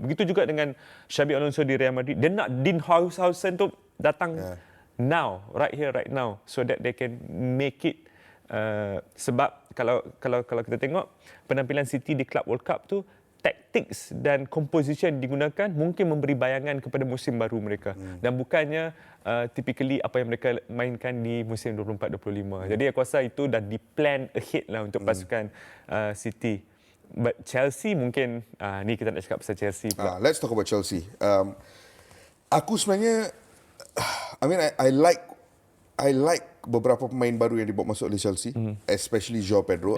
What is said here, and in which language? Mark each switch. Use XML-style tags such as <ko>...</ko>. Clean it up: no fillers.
<ms>Begitu juga dengan Xabi Alonso di Real Madrid. Dia nak Dean Housen tu datang</ms> <en>now, right here, right now, so that they can make it.</en> <ms>Sebab kalau kita tengok penampilan City di Club World Cup tu, tactics dan composition digunakan mungkin memberi bayangan kepada musim baru mereka dan bukannya typically apa yang mereka mainkan di musim 24-25. Jadi aku rasa itu dah di plan ahead lah untuk pasukan City. But Chelsea mungkin ni kita nak cakap pasal Chelsea pula.</ms> <en>Let's talk about Chelsea.</en> <ms>Aku sebenarnya</ms> <en>I like</en> <ms>beberapa pemain baru yang dibawa masuk oleh Chelsea, especially João Pedro.</ms>